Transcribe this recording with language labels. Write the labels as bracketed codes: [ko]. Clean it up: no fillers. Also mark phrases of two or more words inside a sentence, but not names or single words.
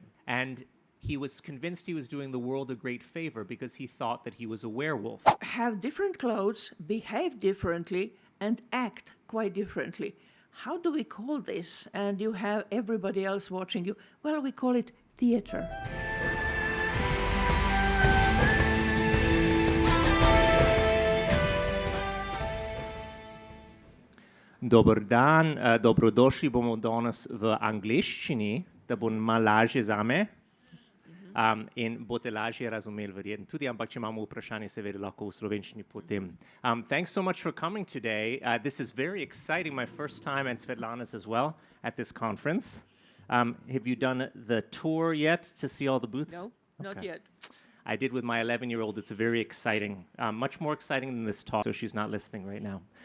[en] And he was convinced he was doing the world a great favor because he thought that he was a werewolf. Have different clothes, behave differently, and act quite differently. How do we call this? And you have everybody else watching you. Well, we call it theater. [sl] Dober dan, dobrodošli bomo danes v angleščini, da bo malo lažje zame in boste lažje razumeli verjetno tudi, ampak če imamo vprašanje, seveda lahko v slovenščini potem. [en] Thanks so much for coming today. This is very exciting, my first time, and Svetlana's as well, at this conference. Have you done the tour yet to see all the booths? No, not yet. I did with my 11-year-old. It's very exciting, much more exciting than this talk, so she's not listening right now.